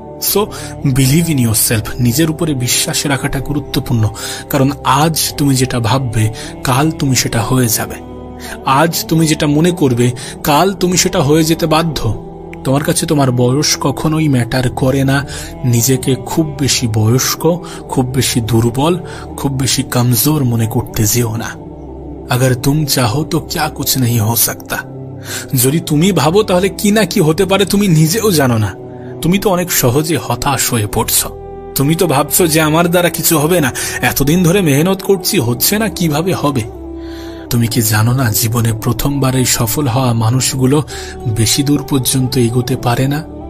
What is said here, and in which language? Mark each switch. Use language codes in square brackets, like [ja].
[en] So believe in yourself. [bn] নিজের উপরে বিশ্বাস রাখাটা গুরুত্বপূর্ণ, কারণ আজ তুমি যেটা ভাববে, কাল তুমি সেটা হয়ে যাবে। আজ তুমি যেটা মনে করবে, কাল তুমি সেটা হয়ে যেতে বাধ্য। তোমার কাছে তোমার বয়স কখনোই ম্যাটার করে না। নিজেকে খুব বেশি বয়স্ক, খুব বেশি দুর্বল, খুব বেশি কমজোর মনে করতে যেও না। [hi] अगर तुम चाहो तो क्या कुछ नहीं हो सकता। [bn] যদি তুমি ভাবো তাহলে কি না কি হতে পারে তুমি নিজেও জানো না। তুমি তো অনেক সহজে হতাশ হয়ে পড়ছ। তুমি তো ভাবছো যে আমার দ্বারা কিছু হবে না, এতদিন ধরে মেহনত করছি, হচ্ছে না, কিভাবে হবে? তুমি কি জানো না, জীবনে প্রথমবারেই সফল হওয়া মানুষগুলো বেশি দূর পর্যন্ত এগোতে পারে না?